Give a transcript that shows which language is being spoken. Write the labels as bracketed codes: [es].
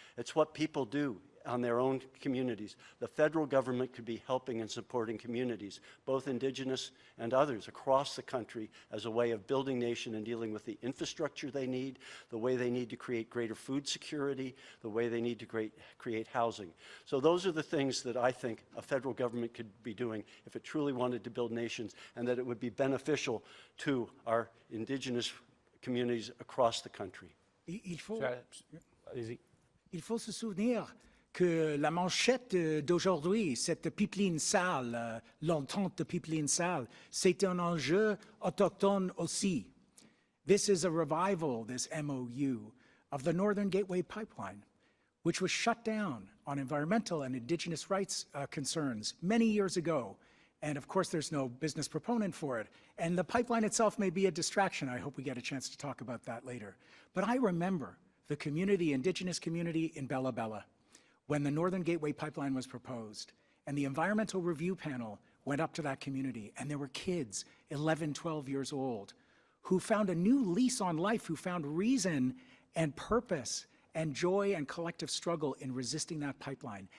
[en] It's what people do on their own communities. The federal government could be helping and supporting communities, both Indigenous and others across the country, as a way of building nation and dealing with the infrastructure they need, the way they need to create greater food security, the way they need to create housing. So those are the things that I think a federal government could be doing if it truly wanted to build nations, and that it would be beneficial to our Indigenous communities across the country. [fr] Il Allez-y. faut se souvenir que la manchette d'aujourd'hui, cette pipeline sale, l'entente de pipeline sale, c'est un enjeu autochtone aussi. [en] This is a revival, this MOU, of the Northern Gateway Pipeline, which was shut down on environmental and Indigenous rights concerns many years ago. And of course, there's no business proponent for it. And the pipeline itself may be a distraction. I hope we get a chance to talk about that later. But I remember the community, Indigenous community in Bella Bella, when the Northern Gateway Pipeline was proposed, and the environmental review panel went up to that community, and there were kids, 11, 12 years old, who found a new lease on life, who found reason and purpose and joy and collective struggle in resisting that pipeline.